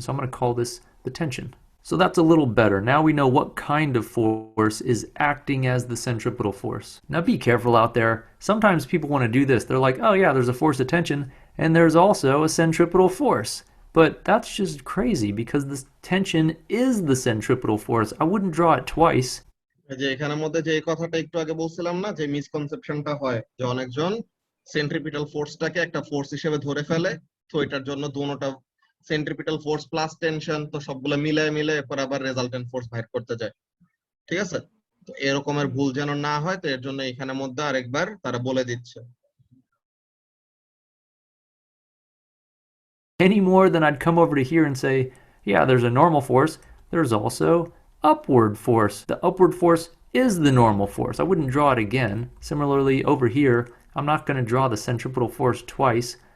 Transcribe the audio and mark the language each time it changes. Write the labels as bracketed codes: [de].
[en] So I'm going to call this the tension. So that's a little better. Now we know what kind of force is acting as the centripetal force. Now be careful out there. Sometimes people want to do this. They're like, oh yeah, there's a force of tension, and there's also a centripetal force. But that's just crazy because this tension is the centripetal force. I wouldn't draw it twice. [bn] যে এখানের মধ্যে যে কথাটা একটু আগে বলছিলাম না, যে মিসকনসেপশনটা হয় যে অনেকজন সেন্ট্রিপিটাল ফোর্সটাকে একটা ফোর্স হিসেবে ধরে ফেলে, তো এটার জন্য দুটোটা সেন্ট্রিপিটাল ফোর্স প্লাস টেনশন, তো সবগুলো মিলে এরপর আবার রেজাল্টেন্ট ফোর্স বাইর করতে যায়। ঠিক আছে? তো এরকমের ভুল যেন না হয়, তো এর জন্য এখানের মধ্যে আরেকবার তারা বলে দিচ্ছে। [en] Any more than I'd come over to here and say, yeah, there's a normal force. There's also upward force. The upward force is the normal force. I wouldn't draw it again. Similarly, over here, I'm not going to draw the centripetal force twice.